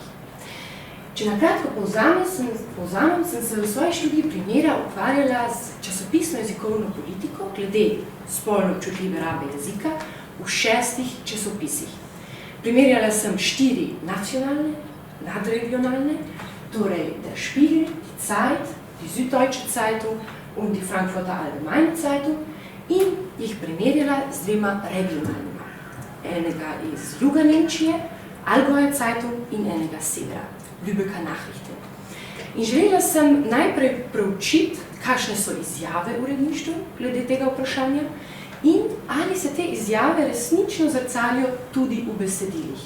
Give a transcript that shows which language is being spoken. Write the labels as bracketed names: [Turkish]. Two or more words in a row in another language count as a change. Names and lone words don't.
[Slovenian] Če nakratko povzamem, sem se v svoji študiji primera ukvarjala z časopisno jezikovno politiko glede spolno občutljive rabe jezika v 6 časopisih. Primerjala sem 4 nacionalne, nadregionalne, torej Der Spiegel, die Zeit, die Süddeutsche Zeitung und die Frankfurter Allgemeine Zeitung in jih primerjala z 2 regionalnima. Enega iz juga Nemčije, Allgäuer Zeitung in enega severa, Lübecker Nachrichten. In želela sem najprej preučiti, kakšne so izjave uredništva glede tega vprašanja in ali se te izjave resnično zrcalijo tudi v besedilih.